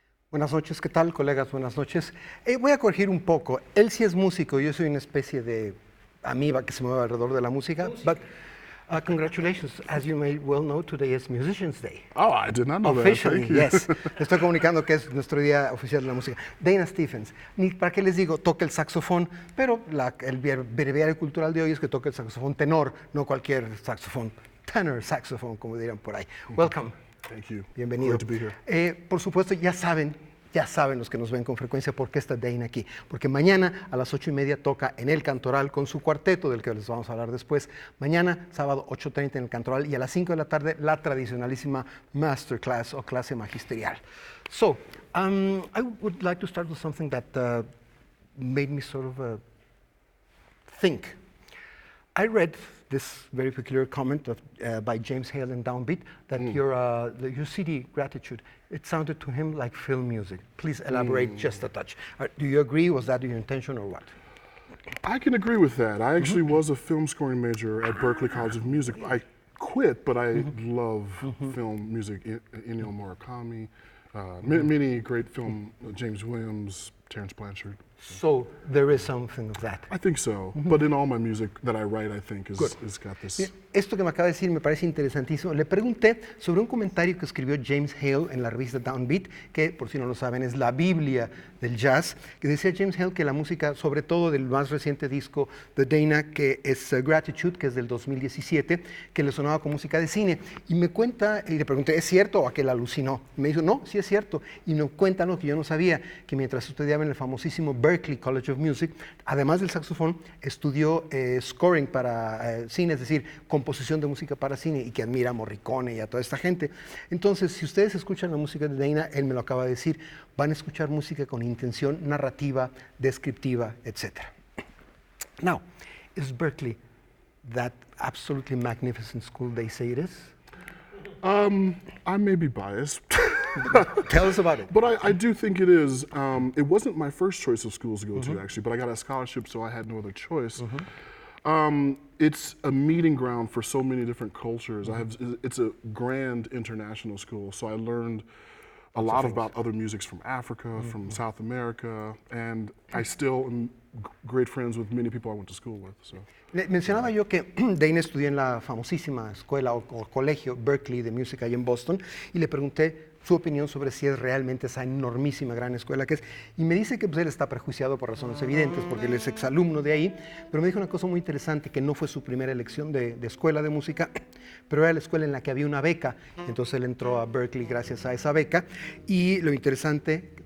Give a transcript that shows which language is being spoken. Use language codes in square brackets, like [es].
[es] Buenas noches, ¿qué tal, colegas? Buenas noches. Voy a corregir un poco. Él sí es músico, yo soy una especie de amiba que se mueve alrededor de la música. [en] Congratulations. As you may well know, today is Musicians Day. Oh, I did not know Officially, that. Thank you. yes. [es] Le estoy comunicando que es nuestro día oficial de la música. Diana Stephens, ni para qué les digo, toca el saxofón, pero el breviario cultural de hoy es que toca el saxofón tenor, no cualquier saxofón, [en] tenor saxophone, [es] como dirían por ahí. [en] Welcome. Thank you. [es] Bienvenido. [en] Great to be here. [es] Por supuesto, ya saben los que nos ven con frecuencia por qué está Dane aquí. Porque mañana a las 8:30 toca en el Cantoral con su cuarteto, del que les vamos a hablar después. Mañana, sábado, 8:30 en el Cantoral y a las 5 de la tarde, la tradicionalísima Masterclass o clase magisterial. [en] So, I would like to start with something that made me sort of think. I read this very peculiar comment by James Hale in Downbeat that your CD, Gratitude, it sounded to him like film music. Please elaborate just a touch. Do you agree? Was that your intention or what? I can agree with that. I actually was a film scoring major at Berklee College of Music. I quit, but I love film music. Ennio Morricone, many great film, James Williams, Terrence Blanchard. So there is something of that. I think so, but in all my music that I write, I think is got this. [es] Esto que me acaba de decir me parece interesantísimo. Le pregunté sobre un comentario que escribió James Hale en la revista Downbeat, que por si no lo saben es la Biblia del jazz, que decía James Hale que la música, sobre todo del más reciente disco de Dana, que es Gratitude, que es del 2017, que le sonaba con música de cine. Y me cuenta, y le pregunté, ¿es cierto o aquel alucinó? Y me dijo, no, sí es cierto. Y me cuenta lo que yo no sabía, que mientras estudiaba en el famosísimo Berklee College of Music, además del saxofón, estudió scoring para cine, es decir, composición de música para cine, y que admira a Morricone y a toda esta gente. Entonces, si ustedes escuchan la música de Dana, él me lo acaba de decir, van a escuchar música con intención narrativa, descriptiva, etc. [en] Now, is Berklee that absolutely magnificent school they say it is? I may be biased. Tell us about it. But I do think it is. It wasn't my first choice of schools to go to, actually, but I got a scholarship, so I had no other choice. It's a meeting ground for so many different cultures. It's a grand international school, so I learned a lot about other musics from Africa, from South America, and I still am great friends with many people I went to school with. So. [es] Mencionaba yo que Dana estudió en la famosísima escuela o colegio Berklee de música ahí en Boston, y le pregunté su opinión sobre si es realmente esa enormísima gran escuela que es, y me dice que pues, él está prejuiciado por razones evidentes porque él es exalumno de ahí, pero me dijo una cosa muy interesante, que no fue su primera elección de escuela de música, pero era la escuela en la que había una beca, entonces él entró a Berklee gracias a esa beca, y lo interesante,